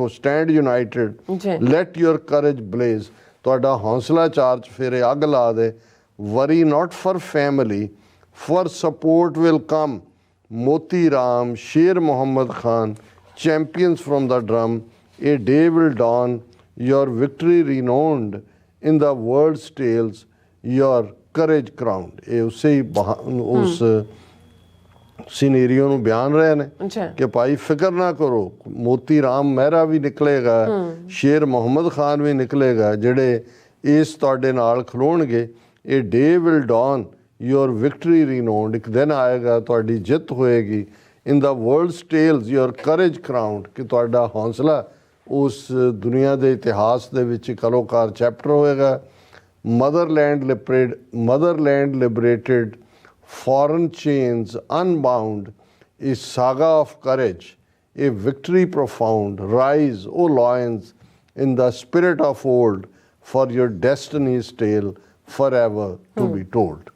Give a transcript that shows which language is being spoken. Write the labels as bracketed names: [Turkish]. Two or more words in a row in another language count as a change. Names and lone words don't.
[English] stand united, let your courage blaze, [Punjabi] ਤੁਹਾਡਾ ਹੌਸਲਾ ਚਾਰਜ ਫੇਰੇ ਅੱਗ ਲਾ ਦੇ। [English] worry not for family, for support will come, Moti Ram, Sher Muhammad Khan, champions from the drum, a day will dawn, your victory renowned in the world's tales, your courage crowned। [Punjabi] ਇਹ ਉਸੇ ਹੀ ਉਸ ਸਿਨੇਰੀਓ ਨੂੰ ਬਿਆਨ ਰਹੇ ਨੇ ਕਿ ਭਾਈ ਫਿਕਰ ਨਾ ਕਰੋ, ਮੋਤੀ ਰਾਮ ਮਹਿਰਾ ਵੀ ਨਿਕਲੇਗਾ, ਸ਼ੇਰ ਮੁਹੰਮਦ ਖਾਨ ਵੀ ਨਿਕਲੇਗਾ, ਜਿਹੜੇ ਇਸ ਤੁਹਾਡੇ ਨਾਲ ਖਲੋਣਗੇ। [English] a day will dawn, your victory renowned, [Punjabi] ਇੱਕ ਦਿਨ ਆਏਗਾ ਤੁਹਾਡੀ ਜਿੱਤ ਹੋਏਗੀ। [English] in the world's tales, your courage crowned, [Punjabi] ਕਿ ਤੁਹਾਡਾ ਹੌਸਲਾ ਉਸ ਦੁਨੀਆ ਦੇ ਇਤਿਹਾਸ ਦੇ ਵਿੱਚ ਇੱਕ ਅਲੋਕਾਰ ਚੈਪਟਰ ਹੋਏਗਾ। [English] motherland liberated, foreign chains unbound, a saga of courage, a victory profound, rise o lions in the spirit of old, for your destinies tale forever to be told.